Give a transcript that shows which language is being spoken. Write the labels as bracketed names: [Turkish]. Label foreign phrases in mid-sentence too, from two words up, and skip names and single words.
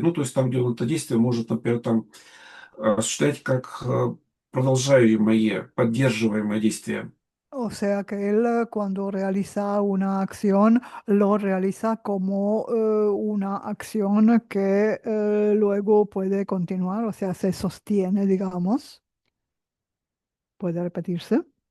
[Russian] Ну, то есть там, где он это действие может, например, там осуществлять как продолжаемое, поддерживаемое действие. [Spanish] O sea que él cuando realiza una acción lo realiza como una acción que luego puede continuar, o sea, se sostiene, digamos, puede repetirse.